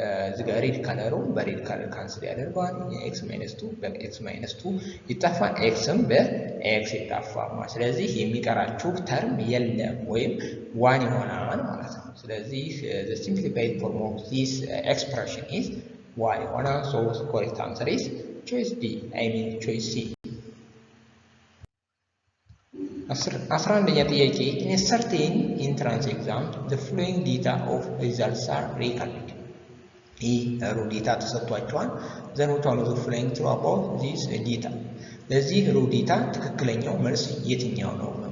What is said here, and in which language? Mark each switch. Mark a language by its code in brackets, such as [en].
[am] እዚህ ጋር ሬድ ከለሩ በሬድ ከለር ካንስል ያደርገዋል። x - 2 በx - 2 ይጣፋል። xም በx ይጣፋል። ስለዚህ የሚቀራችሁ ተርም የለም ወይም ዋን ይሆናል ማለት ነው። ስለዚህ [en] the simplified form of this expression is y [am] ይሆናል። [en] so correct answer is choice D, I mean choice C. [am] 11ኛ ጥያቄ [en] in a certain entrance exam the following data of results are recorded. [am] ይህ ሩ ዴታ ተሰጥቷቸዋል። [en] then what are the following true about this data? [am] ለዚህ ሩ ዴታ ትክክለኛው መልስ የትኛው ነው?